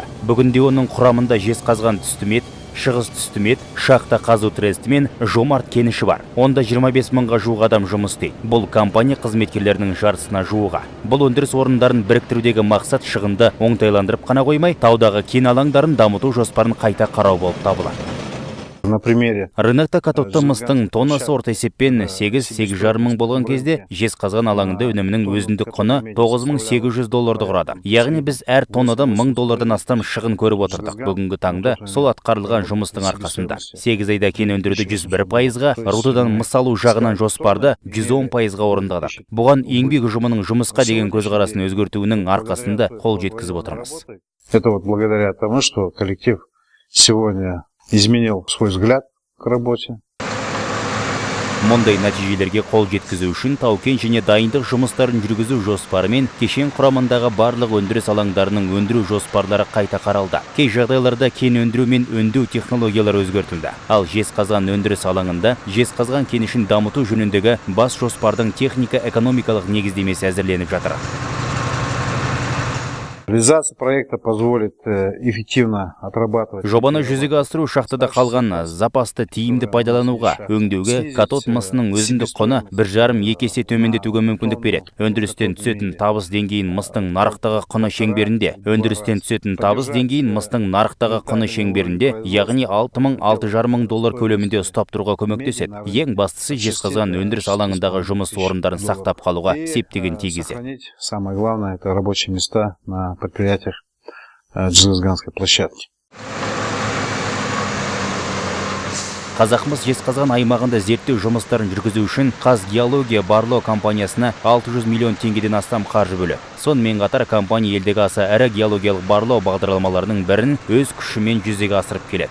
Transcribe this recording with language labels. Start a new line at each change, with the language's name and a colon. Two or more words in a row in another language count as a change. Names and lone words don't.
Kazakh: Бүгінде оның құрамында жезқазған түстімет, шығыс түстімет, шахта қазу тресті мен жомарт кеніші бар. Онда 25 мыңға жуық адам жұмыс істейді. Бұл компания қызметкерлерінің жартысына жуығы. Бұл өндіріс орындарын біріктірудегі мақсат шығынды оңтайландырып қана қоймай, таудағы кен алаңдарын дамыту жоспарын қайта қарау болып табылады.
Russian: На примере
Kazakh: рынокта катодты мыстың тоннасы орта есеппен 8-8,5 мың болған кезде жезқазған алаңында өнімнің өзіндік құны $9,800 құрады. Яғни біз әр тоннадан $1000 астам шығын көріп отырдық. Бүгінгі таңда сол атқарылған жұмыстың арқасында 8 айда кен өндіруді 101%-ға, рудыдан мыс алу жағынан жоспарды 110%-ға орындадық. Бұған еңбек ұжымының жұмысқа деген көзқарасын өзгертуінің арқасында қол жеткізіп отырмыз.
Russian: Это вот благодаря тому, что коллектив сегодня изменил свой взгляд к работе.
Kazakh: Мұндай нәтижелерге қол жеткізу үшін тау-кен және дайындық жұмыстарын жүргізу жоспары мен кешен құрамындағы барлық өндіріс алаңдарының өндіру жоспарлары қайта қаралды. Кей жағдайларда кен өндіру мен өңдеу технологиялары өзгертілді. Ал жезқазған өндіріс алаңында жезқазған кенішін дамыту жөніндегі бас жоспардың техника-экономикалық негіздемесі әзірленіп жатыр.
Russian: Реализация проекта позволит эффективно отрабатывать.
Kazakh: Жобаны жүзеге асыру шахтада қалған запасты тиімді пайдалануға, өңдеуге катод мысының өзіндік құны 1,5-2 есе төмендетуге мүмкіндік береді. Өндірістен түсетін табыс деңгейін мыстың нарықтағы құны шеңберінде, яғни $6,000-6,500 көлемінде ұстап тұруға көмектеседі. Ең бастысы жезқазған өндіріс алаңындағы жұмыс орындарын сақтап қалуға септігін тигізеді.
Russian: Самое главное — это рабочие места на предприятиях жезқазганской площадки.
Kazakh: Қазақмыс жезқазған аймағында зерттеу жұмыстарын жүргізу үшін Қазгеология барлау компаниясына 600 миллион теңгеден астам қаржы бөлді. Сонымен қатар компания елдегі аса ірі геологиялық барлау бағдарламаларының бірін өз күшімен жүзеге асырып келеді.